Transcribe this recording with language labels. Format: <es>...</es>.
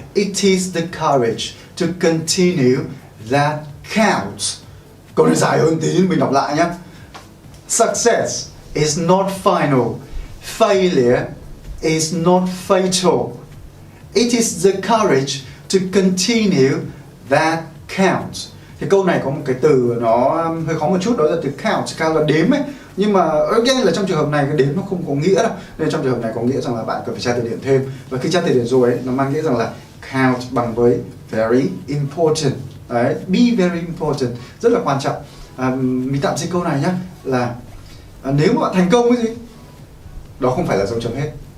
<en>It is the courage to continue that counts.</en> <vi>Câu này dài hơn tí, mình đọc lại nhé.</vi> <en>Success is not final. Failure is not fatal. It is the courage to continue that counts.</en> <vi>Thì câu này có một cái từ nó hơi khó một chút, đó là từ count. Count là đếm ấy, nhưng mà again là trong trường hợp này cái đếm nó không có nghĩa đâu, nên trong trường hợp này có nghĩa rằng là bạn cần phải tra từ điển thêm. Và khi tra từ điển rồi ấy, nó mang nghĩa rằng là count bằng với</vi> <en>very important.</en> <vi>Đấy,</vi> <en>be very important,</en> <vi>rất là quan trọng. Mình tạm dịch câu này nhé, là nếu mà bạn thành công cái gì, đó không phải là dấu chấm hết.</vi>